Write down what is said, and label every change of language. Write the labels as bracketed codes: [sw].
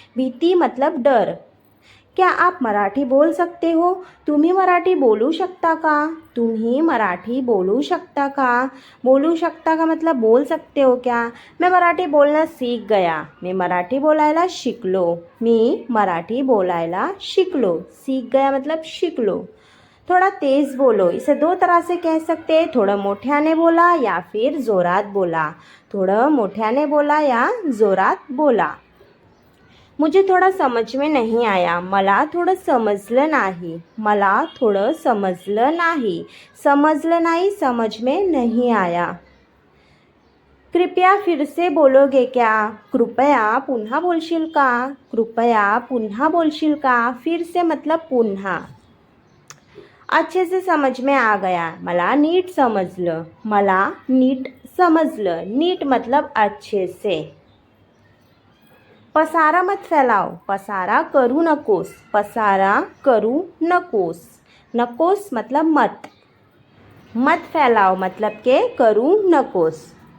[hi] भीती मतलब डर. क्या आप मराठी बोल सकते हो, [mr] तुम्ही मराठी बोलू शकता का, तुम्ही मराठी बोलू शकता का. बोलू शकता का [hi] मतलब बोल सकते हो क्या. मैं मराठी बोलना सीख गया, [mr] मी मराठी बोलायला शिकलो, मी मराठी बोलायला शिकलो. [hi] सीख गया मतलब शिकलो. थोड़ा तेज़ बोलो, इसे दो तरह से कह सकते हैं, [mr] थोड़ा मोठ्याने बोला [hi] या फिर [mr] जोरात बोला. थोडं मोठ्याने बोला या जोरात बोला. [hi] मुझे थोड़ा समझ में नहीं आया, [mr] मला थोडं समजलं नाही, मला थोडं समजलं नाही. समजलं नाही, [hi] समझ में नहीं आया. कृपया फिर से बोलोगे क्या, [mr] कृपया पुन्हा बोलशील का, कृपया पुन्हा बोलशील का. [hi] फिर से मतलब [mr] पुन्हा. [hi] अच्छे से समझ में आ गया, [mr] मला नीट समजलं, मला नीट समजलं. [hi] नीट मतलब अच्छे से. पसारा मत फैलाओ, [mr] पसारा करू नकोस, पसारा करू नकोस. [hi] नकोस मतलब मत, मत फैलाओ मतलब के [mr] करू नकोस.